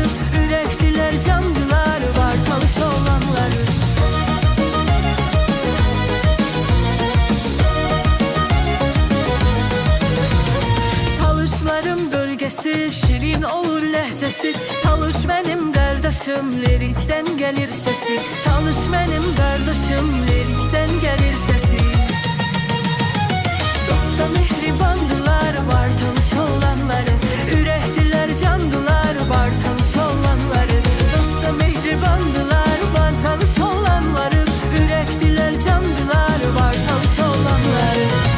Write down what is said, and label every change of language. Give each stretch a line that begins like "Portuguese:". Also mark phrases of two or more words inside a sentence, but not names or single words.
Azerbaijani: Ürektiler, candılar, var tanış olanları.
Turkish: Talışların bölgesi, şirin olur lehçesi. Talış benim kardeşim, lirikten gelir sesi. Talış benim kardeşim, lirikten gelir sesi.
Azerbaijani: Dosta mehribandılar, var tanış olanları. Ürektiler, candılar, var tanış olanları. Dosta mehribandılar, var tanış olanları. Ürektiler, candılar, var tanış olanları.